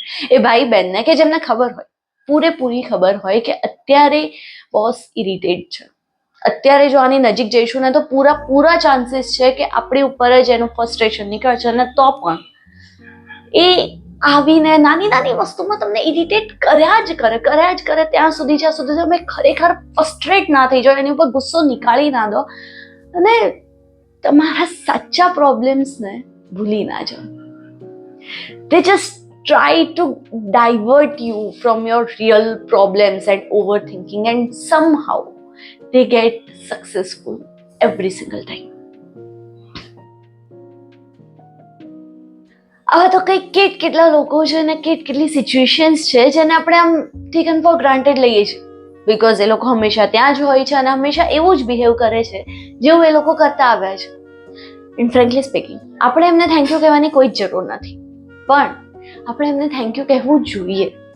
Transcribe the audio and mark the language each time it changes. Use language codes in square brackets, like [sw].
[gu] એ ભાઈ બહેનને કે જેમને ખબર હોય, પૂરેપૂરી ખબર હોય કે અત્યારે બોસ ઇરિટેટ છે, અત્યારે જો આની નજીક જઈશું ને તો પૂરા ચાન્સીસ છે કે આપણી ઉપર જ એનું ફ્રસ્ટ્રેશન નીકળશે, અને તો પણ એ આવીને નાની નાની વસ્તુમાં તમને ઇરિટેટ કર્યા જ કરે ત્યાં સુધી જ્યાં સુધી તમે ખરેખર ફ્રસ્ટ્રેટ ના થઈ જાઓ, એની ઉપર ગુસ્સો નીકાળી ના દો અને તમારા સાચા પ્રોબ્લેમ્સને ભૂલી ના જાઓ. [en] They just try to divert you from your real problems and overthinking, and somehow they get successful every single time. [gu] આવા તો કેટલા લોકો છે ને કેટલી સિચ્યુએશન્સ છે જેને આપણે આમ [en] taken for granted [gu] લઈએ છીએ, બિકોઝ એ લોકો હંમેશા ત્યાં જ હોય છે અને હંમેશા એવું જ બિહેવ કરે છે જેવું એ લોકો કરતા આવ્યા છે. [en] in frankly speaking, [gu] આપણે એમને થેન્ક યુ કહેવાની કોઈ જ જરૂર નથી, પણ આપણે એમને થેન્ક યુ કહેવું જોઈએ.